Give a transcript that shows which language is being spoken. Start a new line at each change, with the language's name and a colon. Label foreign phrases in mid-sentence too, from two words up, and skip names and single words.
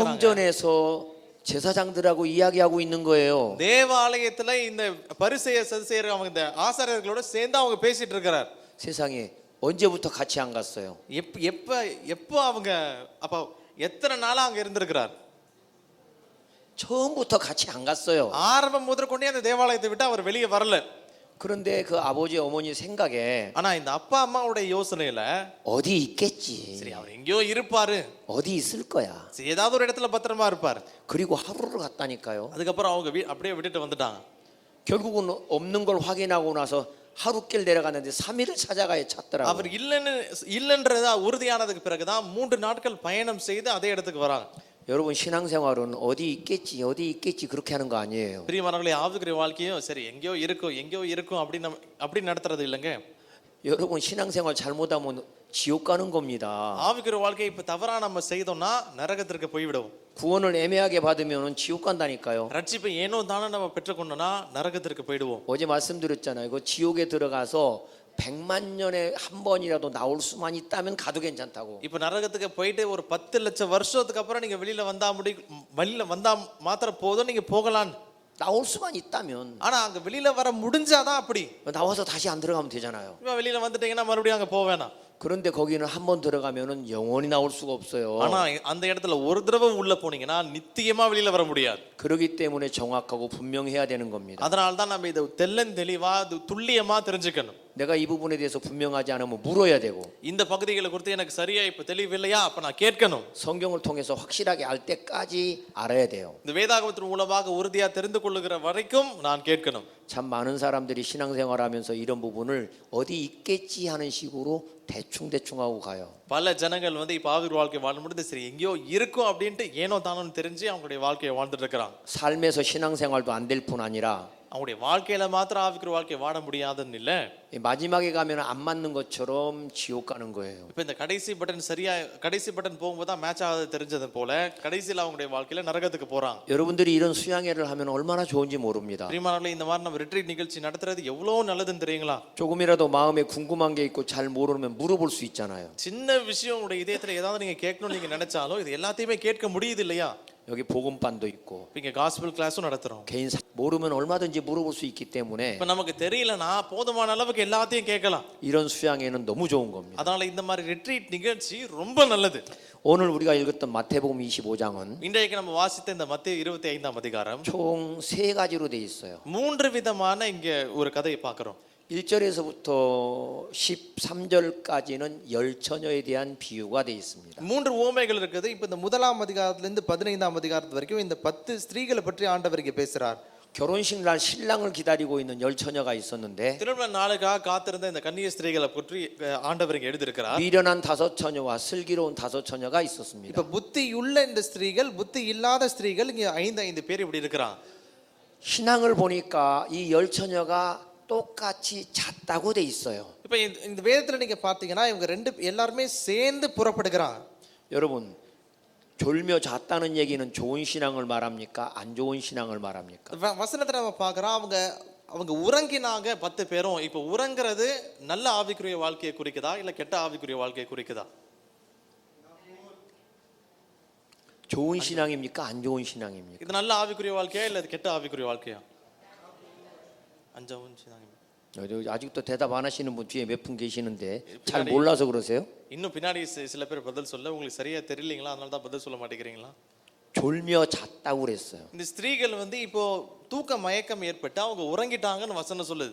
Korean: 성전에서 제사장들하고 이야기하고 있는 거예요.
Tamil: தேவாலயத்துல இந்த பரிசேய சதுசேயர் அவங்க இந்த ஆசாரியர்களோட சேர்ந்து அவங்க பேசிட்டு இருக்கார்.
Korean: 세상에 언제부터 같이 안 갔어요?
Tamil: எப்ப அவங்க அப்ப எத்தனை நாளா அங்க இருந்திருக்கிறார்?
Korean: 처음부터 같이 안 갔어요.
Tamil: ஆரம்பம் முதற்கொண்டே அந்த தேவாலயத்தை விட்டு அவர் வெளியே வரல.
Korean: 그런데 그 아버지 어머니 생각에
Tamil: ஆனா இந்த அப்பா அம்மாவுடைய யோசனையில
Korean: 어디 있겠지.
Tamil: சரி அவர் எங்கேயோ இருப்பாரு,
Korean: 어디 있을 거야.
Tamil: சரி, ஏதாவது ஒரு இடத்துல பத்திரமா இருப்பாரு.
Korean: 그리고 하루를 갔다니까요.
Tamil: அதுக்கப்புறம் அவங்க அப்படியே விட்டுட்டு வந்துட்டாங்க.
Korean: 결국은 없는 걸 확인하고 나서 하루길 내려갔는데 3일을 찾아가야 찾더라고요.
Tamil: அவர் இல்லைன்றதா உறுதியானதுக்கு பிறகுதான் 3 நாட்கள் பயணம் செய்து அதே இடத்துக்கு வராங்க.
Korean: 여러분 신앙생활은 어디 있겠지 그렇게 하는 거 아니에요.
Tamil: பிரியமானவர்களே, ஆவிக்குரிய வாழ்க்கையும் சரி எங்கேயோ இருக்கும் அப்படி நடத்துறது இல்லைங்க.
Korean: 여러분 신앙생활 잘못하면 지옥 가는 겁니다.
Tamil: ஆவிக்குரிய வாழ்க்கையை இப்ப தவறா நம்ம செய்தோம்னா நரகத்திற்கு போய்விடுவோம்.
Korean: 구원을 애매하게 받으면 지옥 간다니까요.
Tamil: ரட்சிப்பை ஏனோ தானே நம்ம பெற்றுக்கொண்டோம்னா நரகத்திற்கு போயிடுவோம்.
Korean: 어제 말씀드렸잖아요. 그 지옥에 들어가서 100만 년에 한 번이라도 나올 수만 있다면 가도 괜찮다고.
Tamil: இப்ப நரகத்துக்கு போயிட்டு ஒரு 10 லட்சம் வருஷத்துக்கு அப்புறம் நீங்க வெளியில வந்தா மாத்திரம் போதும், நீங்க போகலாம்.
Korean: 나올 수만 있다면.
Tamil: ஆனா அங்க வெளியில வர முடிஞ்சாதான் அப்படி.
Korean: 나와서 다시 안 들어가면 되잖아요.
Tamil: இப்ப வெளியில வந்துட்டீங்கன்னா மறுபடியும் அங்க போக வேணாம்.
Korean: 그런데 거기는 한 번 들어가면은 영원히 나올 수가 없어요.
Tamil: ஆனா அந்த இடத்துல ஒரு தடவை உள்ள போனீங்கன்னா நித்தியமா வெளியில வர முடியாது.
Korean: 그렇기 때문에 정확하고 분명해야 되는 겁니다.
Tamil: அதனால தான் நம்ம இத தெளிவா துல்லியமா தெரிஞ்சுக்கணும்.
Korean: 내가 이 부분에 대해서 분명하지 않으면 물어야 되고
Tamil: இந்த பகுதிகளை குறித்து எனக்கு சரியா இப்ப தெளிவில்லையா, அப்ப நான் கேட்கணும்.
Korean: 성경을 통해서 확실하게 알 때까지 알아야 돼요.
Tamil: இந்த வேதாகமத்தின் மூலமாக உறுதியா தெரிந்து கொள்ளுகிற வரைக்கும் நான் கேட்கணும்.
Korean: 참 많은 사람들이 신앙생활하면서 이런 부분을 어디 있겠지 하는 식으로 대충 하고 가요.
Tamil: பல ஜனங்கள் வந்து இப்ப ஆவிக்குரிய வாழ்க்கை வாழ முடியாது, சரி எங்கேயோ இருக்கும் அப்படின்ட்டு ஏனோ தானோன்னு தெரிஞ்சு அவங்களுடைய வாழ்க்கையை வாழ்ந்துட்டு இருக்கிறாங்க.
Korean: 삶에서 신앙생활도 안 될 뿐 아니라
Tamil: அவங்களுடைய வாழ்க்கையில மாத்திரம் ஆவிக்குரிய வாழ்க்கையை வாழ முடியாதுன்னு இல்ல,
Korean: 마지막에 가면 안 맞는 것처럼 지옥 가는 거예요.
Tamil: இப்ப இந்த கடைசி பட்டன் போகும்போது தான் மேட்ச் ஆகாது தெரிஞ்சது போல கடைசியில் அவங்களுடைய வாழ்க்கையில நரகத்துக்கு போறாங்க.
Korean: 여러분들이 이런 수양회를 하면 얼마나 좋은지 모릅니다.
Tamil: பிரியமானவர்களே, இந்த மாதிரி நம்ம ரிட்ரீட் நிகழ்ச்சி நடத்துறது எவ்வளவு நல்லதுன்னு தெரியுங்களா?
Korean: 조금이라도 마음에 궁금한 게 있고 잘 모르면 물어볼 수 있잖아요.
Tamil: சின்ன விஷயம் உங்களுடைய இதயத்துல ஏதாவது நீங்க கேட்கணும்னு நீங்க நினைச்சாலும் இது எல்லாத்தையுமே கேட்க முடியுது இல்லையா?
Korean: 여기 복음반도 있고
Tamil: இங்க
English: gospel class
Tamil: நடத்துறோம்.
Korean: 개인 모르면 얼마든지 물어볼 수 있기 때문에
Tamil: இப்ப நமக்கு தெரியலனா போதுமான அளவுக்கு எல்லாத்தையும் கேட்கலாம்.
Korean: 이런 수양회는 너무 좋은 겁니다.
Tamil: அதனால இந்த மாதிரி ரிட்ரீட் நிகழ்ச்சி ரொம்ப நல்லது.
Korean: 오늘 우리가 읽었던 마태복음 25장은
Tamil: இன்றைக்கு நம்ம வாசித்த இந்த மத்தேயு 25ஆம் அதிகாரம்
Korean: 총 3가지로 돼 있어요.
Tamil: 3 விதமான இங்க ஒரு கதையை பார்க்கிறோம்.
Korean: 1절에서부터 13절까지는 열처녀에 대한 비유가 돼 있습니다.
Tamil: 3 உவமைகள் இருக்குது. இப்போ இந்த 1ஆம் அதிகாரத்திலிருந்து 15ஆம் அதிகாரத்து வரைக்கும் இந்த 10 ஸ்திரீகளை பற்றி ஆண்டவர் இங்கே பேசுறார்.
Korean: 결혼식 날 신랑을 기다리고 있는 열처녀가 있었는데
Tamil: திருமண நாளுக்காக காத்திருந்த இந்த கன்னிய ஸ்திரீகளை பற்றி ஆண்டவர் இங்க எழுதியிருக்கிறார்.
Korean: 미련한 5처녀와 슬기로운 5처녀가 있었습니다.
Tamil: இப்போ புத்தியுள்ள இந்த ஸ்திரீகள், புத்தி இல்லாத ஸ்திரீகள், இங்கே 5 பேர் இப்படி இருக்கிறாங்க.
Korean: 신앙을 보니까 이 열처녀가 똑같이 잤다고 돼 있어요.
Tamil: இப்போ இந்த வேதத்துல நீங்க பார்த்தீங்கன்னா இவங்க எல்லாருமே சேர்ந்து புறப்படுகிறாங்க.
Korean: 여러분, 졸며 잤다는 얘기는 좋은 신앙을 말합니까? 안 좋은 신앙을 말합니까?
Tamil: வசனத்துல நம்ம பார்க்கிறோம், அவங்க உறங்கினாங்க 10 பேரும். இப்போ உறங்குறது நல்ல ஆவிக்குரிய வாழ்க்கையை குறிக்குதா இல்ல கெட்ட ஆவிக்குரிய வாழ்க்கையை குறிக்குதா?
Korean: 좋은 신앙입니까? 안 좋은 신앙입니까?
Tamil: இது நல்ல ஆவிக்குரிய வாழ்க்கையா இல்ல கெட்ட ஆவிக்குரிய வாழ்க்கையா?
Korean: 안 좋은 신앙입니다. 아직도 대답 안 하시는 분 뒤에 몇 분 계시는데 잘 몰라서 그러세요?
Tamil: இன்னும் பின்னாடி சில பேர் பதில் சொல்ல உங்களுக்கு சரியா தெரியலீங்களா, அதனால தான் பதில் சொல்ல மாட்டேங்கிறீங்களா?
Korean: 졸며 잤다고 그랬어요.
Tamil: இந்த ஸ்திரீகள் வந்து இப்போ தூக்க மயக்கம் ஏற்பட்டு அவங்க உறங்கிட்டாங்கன்னு வசனம் சொல்லுது.